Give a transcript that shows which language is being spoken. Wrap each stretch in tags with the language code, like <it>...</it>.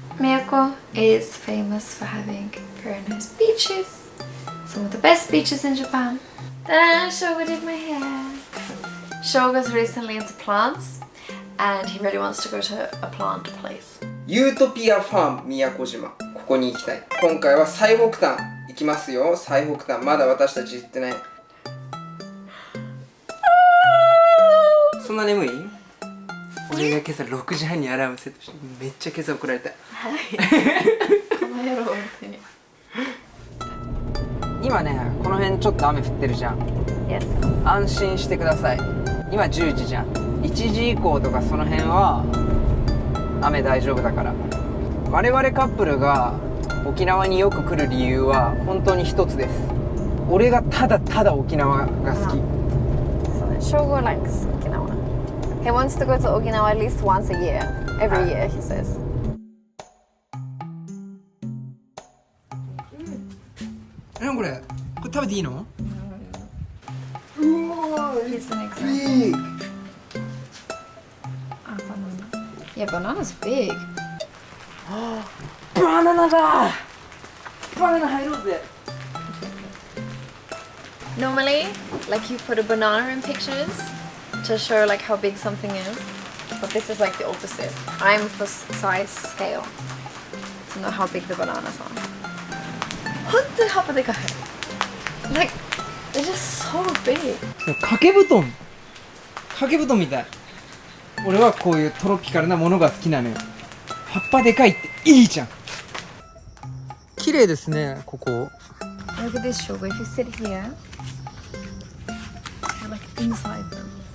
<en>Miyako is famous for having very nice beaches. Some of the best beaches in Japan. Then Shoga did my hair. Shoga's recently into plants and he really wants to go to a plant place.</en> <ja>ユートピアファーム宮古島、ここに行きたい。今回は最北端行きますよ。最北端まだ私たち行ってない。そんな眠い？俺が今朝6時半にアラームセットしてめっちゃ今朝怒られた。この野郎本当に。今ね、この辺ちょっと雨降ってるじゃん。</ja> <en>Yes.</en> <ja>安心してください。今10時じゃん。 1時以降とかその辺は雨大丈夫だから。我々カップルが沖縄によく来る理由は本当に一つです。俺がただただ沖縄が好き。</ja> <en>Shogo likes Okinawa. He wants to go to Okinawa at least once a year. Every year, he says.</en> <ja>何これ？これ食べていいの？</ja> <en>He's an example. Ah, banana. Yeah, banana's big.</en> <ja>バナナだ！バナナ入ろうぜ。</ja> <en>Normally, like you put a banana in pictures to show like how big something is, but this is like the opposite. I'm for size scale to know how big the bananas are.</en> <ja>本当に葉っぱでかい。</ja> <en>Like, they're just so big.</en> <ja>掛け布団みたい。俺はこういうトロピカルなものが好きなのよ。葉っぱでかいっていいじゃん。綺麗ですね、ここ。</ja> <en>Look at this, Shogo. If you sit here, you're like inside them.</en>